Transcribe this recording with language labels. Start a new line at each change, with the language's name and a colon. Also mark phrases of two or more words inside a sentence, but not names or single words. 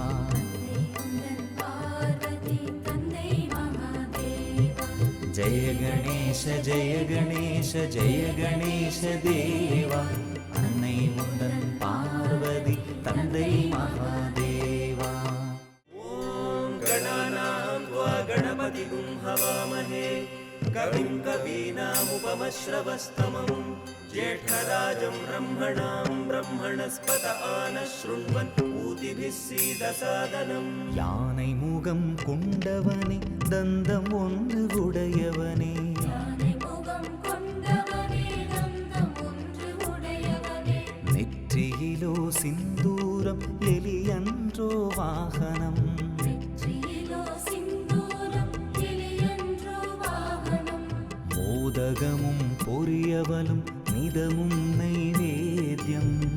Hindi: जय गणेश जय गणेश जय गणेश देवा.
Tamil: அன்னை உந்தன் பார்வதி தந்தை மகாதேவா.
Sanskrit: ओम् गणनाम् कविं कवीनामुपमश्रवस्तमम् ज्येष्ठराजं ब्रह्मणां ब्रह्मणस्पत आनशृण्वन् ऊतिभिः सीदसादनम्
Tamil: யானை முகம் கொண்டவனே தந்தம் ஒன்று உடையவனே நெற்றியிலோ சிந்தூரம் எலியன்றோ வாகனம் மோதகமும் பொரியவலும் நிதமும் நைவேத்யம்